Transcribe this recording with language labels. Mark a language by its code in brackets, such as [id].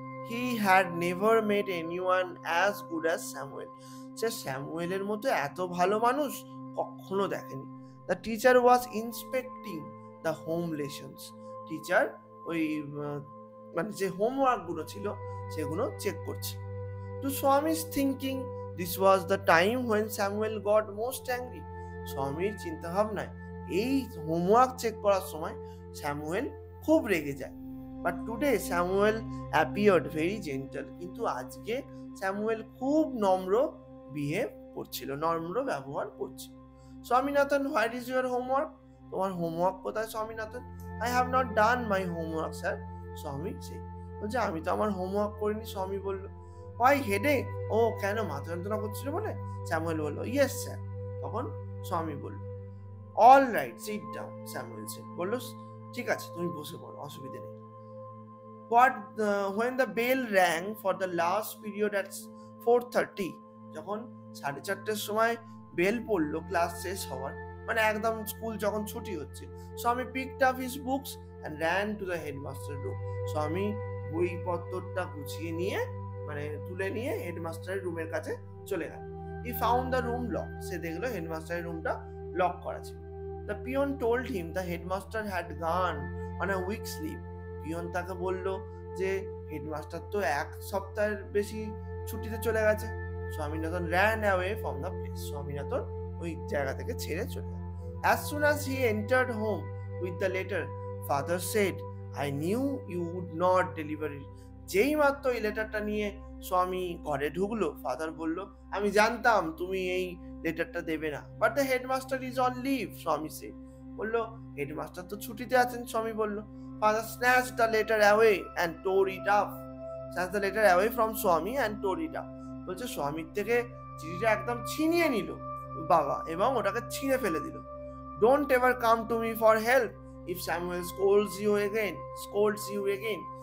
[en] He had never met anyone as good as Samuel. [bn] সে স্যামুয়েলের মতো এত ভালো মানুষ কখনো দেখেনি। [en] The teacher was inspecting the home lessons. [bn] Teacher ওই যে হোমওয়ার্ক গুলো ছিল সেগুলো চেক করছে। [en] To Swami's thinking, this was the time when Samuel got most angry. [bn] স্বামীর চিন্তা ভাবনায় এই হোমওয়ার্ক চেক করার সময় স্যামুয়েল খুব রেগে যায়। [en] But today Samuel appeared very gentle. [bn] কিন্তু আজকে স্যামুয়েল খুব নম্র বিহেভ করছিল, নম্র ব্যবহার করছিল। [en] Swaminathan, what is your homework? [bn] তোমার হোমওয়ার্ক কোথায় Swaminathan? [en] I have not done my homework sir, [bn] স্বামী সে বলছে আমি তো আমার হোমওয়ার্ক করিনি। স্বামী বলল [en] Why headache? [bn] ও কেন, মাথা যন্ত্রণা করছিল বলে? স্যামুয়েল বলল [en] Yes sir. [bn] তখন স্বামী বলল [en] All right sit down. [bn] Samuel বলল ঠিক আছে তুমি বসে পড়ো, অসুবিধা নেই। [en] When the bell rang for the last period at 4:30, [bn] যখন 4:30 সময় বেল পড়লো ক্লাস শেষ হওয়ার, মানে একদম স্কুল যখন ছুটি হচ্ছে, স্বামী [en] picked up his books and ran to the headmaster room. [bn] স্বামী বইপত্রটা গুছিয়ে নিয়ে তুলে নিয়ে হেডমাস্টারের রুমের কাছে চলে গেল। [en] He found the room locked. [bn] সে দেখলো হেডমাস্টারের রুমটা লক করা ছিল। [en] The peon told him the headmaster had gone on a week's leave. [bn] Peon তাকে বলল যে হেডমাস্টার তো এক সপ্তাহের বেশি ছুটিতে চলে গেছে। Swaminathan [en] ran away from the place. [bn] Swaminathan ওই জায়গা থেকে ছেড়ে চলে গেল। [en] As soon as he entered home with the letter, father said, I knew you would not deliver it. [bn] যেই মাত্র এই লেটারটা নিয়ে স্বামী ঘরে ঢুকলো, ফাদার বলল আমি জানতাম তুমি এই লেটারটা দেবে না। [en] But the headmaster is on leave, [bn] স্বামী সে বলল হেডমাস্টার তো ছুটিতে আছেন। স্বামী বলল [en] Father snatched the letter away and tore it up. Snatched the letter away from Swami and tore it up. [bn] বলছে স্বামীর থেকে চিঠিটা একদম ছিনিয়ে নিল বাবা এবং ওটাকে ছিঁড়ে ফেলে দিল। [en] Don't ever come to me for help if Samuel scolds you again.